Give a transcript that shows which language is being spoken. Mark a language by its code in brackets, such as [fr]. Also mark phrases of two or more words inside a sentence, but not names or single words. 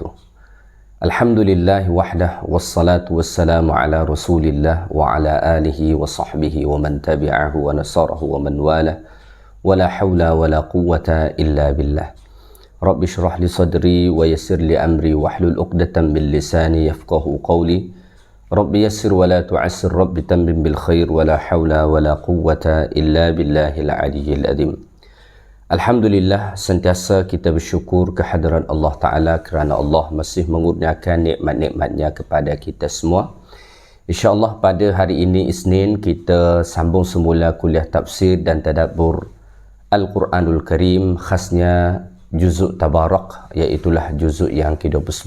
[ar] الحمد لله وحده والصلاة والسلام على رسول الله وعلى آله وصحبه ومن تبعه ونصره ومن والاه ولا حول ولا قوة إلا بالله. رب اشرح لي صدري ويسر لي أمري واحلل عقدة من لساني يفقهوا قولي. رب يسر ولا تعسر رب تمم بالخير ولا حول ولا قوة إلا بالله العلي العظيم. Alhamdulillah, [ms] sentiasa kita bersyukur kehadiran [ar] الله تعالى [ms] kerana Allah masih mengurniakan nikmat-nikmatnya kepada kita semua. InsyaAllah pada hari ini Isnin kita sambung semula kuliah tafsir dan tadabbur [ar] القرآن الكريم, [ms] khasnya juzuk Tabarak, iaitulah juzuk yang ke-29.